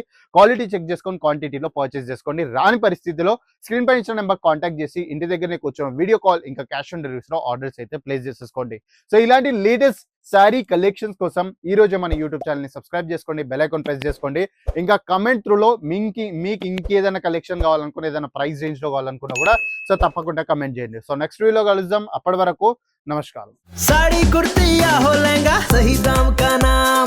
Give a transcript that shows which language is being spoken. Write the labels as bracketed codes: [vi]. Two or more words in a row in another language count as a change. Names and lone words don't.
[en] quality check [te] చేసుకొని క్వాంటిటీలో పర్చేస్ చేసుకోండి. రాని పరిస్థితిలో స్క్రీన్ పై ఇచ్చిన [en] number contact [te] చేసి ఇంటి దగ్గరనే కూర్చొని [en] video call [te] ఇంకా [en] cash on deliveries [te] లో ఆర్డర్స్ అయితే ప్లేస్ చేసేసుకోండి. సో ఇలాంటి [en] latest saree collections [te] కోసం ఈ రోజు మన [en] YouTube channel [te] ని సబ్స్క్రైబ్ చేసుకోండి, [en] bell icon press [te] చేసుకోండి. ఇంకా [en] comment through [te] లో మీకు ఇంకేదైనా కలెక్షన్ కావాలనుకున్న, ఏదైనా [en] price range [te] లో కావాలనుకున్నా కూడా సో తప్పకుండా కమెంట్ చేయండి. సో నెక్స్ట్ వీడియోలో కలుద్దాం. అప్పటి వరకు నమస్కారం. [hi] साड़ी कुर्ती या हो लहंगा, सही दाम का नाम